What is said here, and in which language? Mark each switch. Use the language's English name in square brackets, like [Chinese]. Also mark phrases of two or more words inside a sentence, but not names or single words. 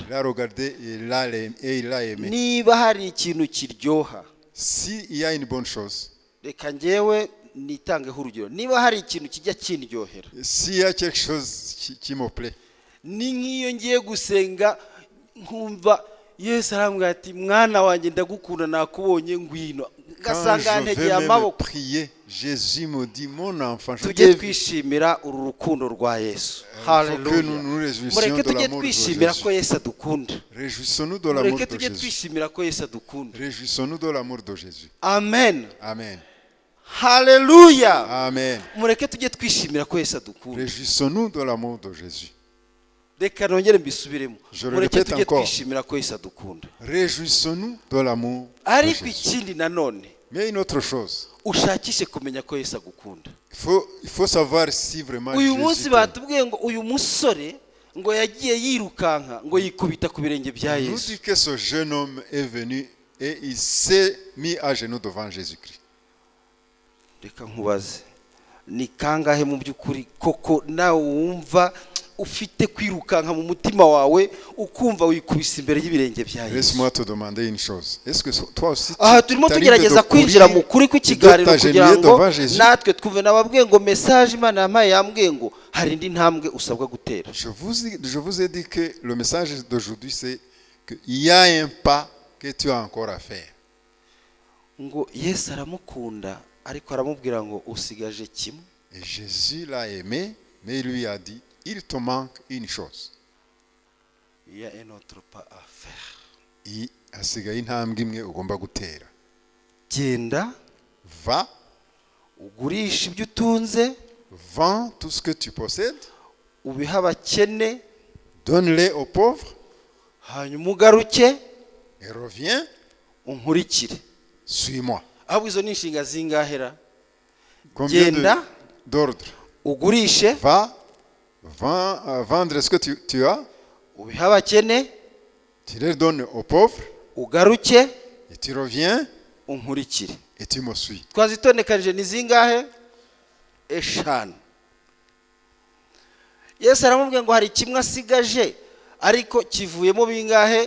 [French] Il l'a regardé et il l'a aimé. [Kinyarwanda] Niba hari ikintu kiryoha, [French] S'il y a une bonne chose, [Kinyarwanda] reka njyewe nitangeho urugero. Niba hari ikintu kijya kindyohera, [French] s'il y a quelque chose qui me plaît, [Kinyarwanda] ni nk'iyo ngiye gusenga nkumva Yesu arambwira ati mwana wanjye ndagukunda nakubonye ngwino, ngasanga ntegeye amaboko. [French] Prier, Jésus me dit mon enfant, je [Kinyarwanda] tujye twishimira uru rukundo rwa Yesu. Haleluya. Mureke tujye twishimira ko Yesu adukunda. [French] Réjouissons-nous de l'amour de [Kinyarwanda] Mureke tujye [French] Jésus. [Kinyarwanda] twishimira ko Yesu adukunda. [French] Réjouissons-nous de l'amour de Jésus. [Kinyarwanda] Amen. Amen. Haleluya. Amen. Mureke tujye twishimira ko Yesu adukunda. [French] Réjouissons-nous de l'amour de Jésus. [Kinyarwanda] Reka nongere mbisubiremo. [French] Je le [Kinyarwanda] Mureke [French] répète [Kinyarwanda] tujye [French] encore. [Kinyarwanda] twishimira ko Yesu adukunda. [French] Réjouissons-nous de l'amour de [Kinyarwanda] Ariko [French] Jésus. [Kinyarwanda] ikindi nanone, [French] Mais une autre chose, [Kinyarwanda] ushakishe kumenya ko Yesu agukunda. [French] il faut savoir si vraiment [Kinyarwanda] Uyu [French] Jésus [Kinyarwanda] munsi [French] t'aime. [Kinyarwanda] batubwiye ngo uyu musore ngo yagiye yirukanka ngo yikubita ku birenge bya [French] Nous [Kinyarwanda] Yesu. [French] dit que ce jeune homme est venu et il s'est mis à genoux devant Jésus-Christ. [Kinyarwanda] Reka nkubaze, ni kangahe mu by'ukuri koko nawe wumva ufite kwirukanka mu mutima wawe ukumva wikubise imbere y'ibirenge bya Yesu? [French] Laisse-moi te demander une chose. Est-ce que toi aussi [Kinyarwanda] Aha turimo tugerageza kwinjira mu kuri kw'ikiganiro kugira ngo natwe twumve. Nababwiye ngo message Imana yampaye yambwiye ngo hari indi ntambwe usabwa gutera. [French] Je vous ai dit que le message d'aujourd'hui c'est qu'il y a un pas que tu as encore à faire. [Kinyarwanda] Ngo Yesu aramukunda ariko aramubwira ngo usigaje kimwe. [French] Et Jésus l'a aimé, mais il lui a dit, il te manque une chose. Il y a un autre pas à faire. [Kinyarwanda] Hasigaye intambwe imwe ugomba gutera. Genda [French] Va, [Kinyarwanda] ugurisha ibyo utunze, [French] vends tout ce que tu possèdes, [Kinyarwanda] ubiha abakene, [French] donne-les aux pauvres, [Kinyarwanda] hanyuma ugaruke [French] et reviens, [Kinyarwanda] unkurikire. [French] suis-moi. [Kinyarwanda] Ahubwo izo ni inshinga zingahera. [French] Combien [Kinyarwanda] Genda [French] d'ordres? [Kinyarwanda] ugurishe, [French] Va, vendre ce que tu as, [Kinyarwanda] ubiha abakene, [French] tu les donnes aux pauvres, [Kinyarwanda] ugaruke [French] et tu reviens, [Kinyarwanda] unkurikire. [French] et tu me suis. [Kinyarwanda] Twazitondekanije ni zingahe? Eshanu. Yesu aramubwiye ngo hari kimwe asigaje ariko kivuyemo bingahe?